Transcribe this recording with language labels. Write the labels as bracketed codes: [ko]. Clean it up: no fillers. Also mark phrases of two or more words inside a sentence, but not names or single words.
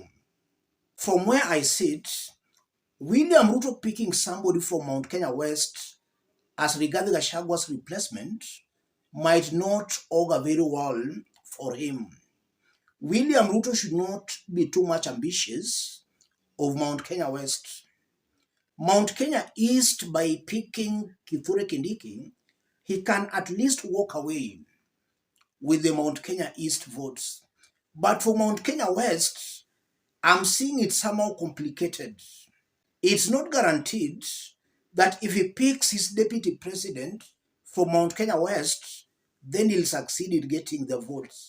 [en] From where I sit, William Ruto picking somebody from Mount Kenya West as Rigathi Gachagwa's replacement might not augur very well for him. William Ruto should not be too much ambitious of Mount Kenya West. Mount Kenya East, by picking Kithure Kindiki, he can at least walk away with the Mount Kenya East votes. But for Mount Kenya West, I'm seeing it somehow complicated. It's not guaranteed that if he picks his deputy president from Mount Kenya West, then he'll succeed in getting the votes.